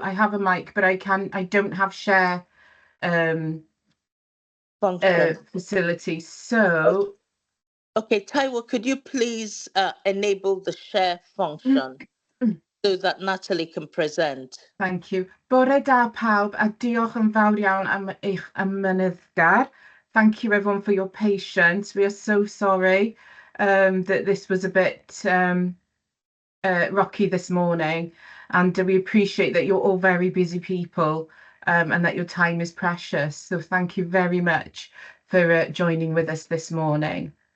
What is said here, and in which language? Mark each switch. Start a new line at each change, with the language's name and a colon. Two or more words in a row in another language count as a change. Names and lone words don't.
English: I have a mic, but I don't have share Function. facility. So, okay, Taiwo, could you please enable the share function so that Natalie can present? Thank you.
Welsh: Bore da pawb, a diolch yn fawr iawn am eich ymynyddgar.
English: Thank you everyone for your patience. We are so sorry that this was a bit rocky this morning, and we appreciate that you're all very busy people and that your time is precious. So thank you very much for joining with us this morning.